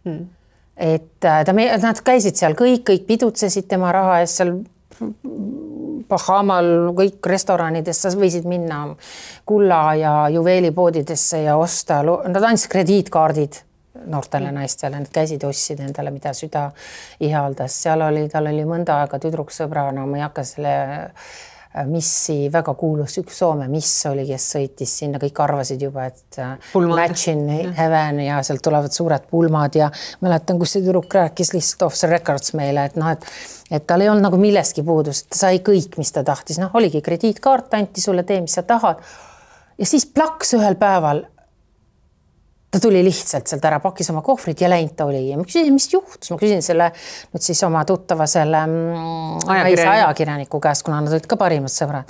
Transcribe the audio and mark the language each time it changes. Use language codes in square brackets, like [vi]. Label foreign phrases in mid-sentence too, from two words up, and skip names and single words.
[et] Et nad käisid seal kõik pidutsesid tema raha eest seal Bahamal, kõik restoranidesse võisid minna kulla ja juveelipoodidesse ja osta, nad andsid krediitkaardid noortele naistele, nad käisid ostsid endale, mida süda ihaldas. Seal tal oli mõnda aega tüdruksõbra, ma ei hakka selle missi väga kuulus üks Soome miss oli, kes sõitis sinna, kõik arvasid juba, et [en] match in heaven [et] ja sealt tulevad suured pulmad ja mäletan, kus see tüdruk rääkis lihtsalt [en] off the records [et] meile, et tal ei olnud nagu millestki puudus, ta sai kõik, mis ta tahtis, oligi krediitkaart, anti sulle, tee, mis sa tahad ja siis plaks ühel päeval ta tuli lihtsalt sealt ära, pakkis oma kohvrid ja läinud ta oli. Ja ma küsin, mis juhtus? Ma küsin selle nüüd siis oma tuttava selle ajakirjaniku käest, kuna nad olid ka parimad sõbrad.